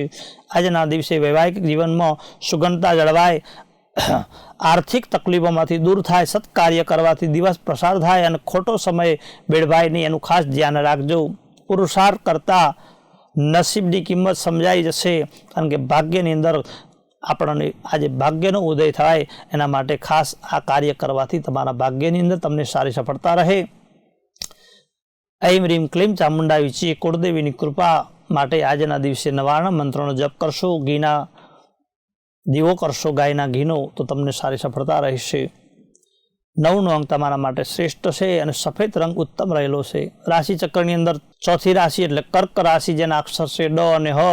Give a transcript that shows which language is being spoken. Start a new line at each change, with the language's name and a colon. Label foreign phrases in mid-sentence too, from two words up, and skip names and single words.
Gujarati: આજના દિવસે વૈવાહિક જીવનમાં સુગંધતા જળવાય, આર્થિક તકલીફોમાંથી દૂર થાય, સત્કાર્ય કરવાથી દિવસ પ્રસાર થાય અને ખોટો સમય બેડભાય નહીં એનું ખાસ ધ્યાન રાખજો. પુરુષાર્થ કરતાં નસીબની કિંમત સમજાઈ જશે. કારણ કે ભાગ્યની અંદર આપણને આજે ભાગ્યનો ઉદય થાય એના માટે ખાસ આ કાર્ય કરવાથી તમારા ભાગ્યની અંદર તમને સારી સફળતા રહે.
Sanskrit: ऐं ह्रीं क्लीं चामुंडा विचे
Gujarati: कुળદેવીની કૃપા માટે આજના દિવસે નવાણા મંત્રોનો જપ કરશો, ઘીના દીવો કરશો ગાયના ઘીનો તો તમને સારી સફળતા રહેશે. 9નો અંક તમારા માટે શ્રેષ્ઠ છે અને સફેદ રંગ ઉત્તમ રહેલો છે. રાશિ ચક્રની અંદર ચોથી રાશિ એટલે કર્ક રાશિ, જેના અક્ષર છે ડ અને હ.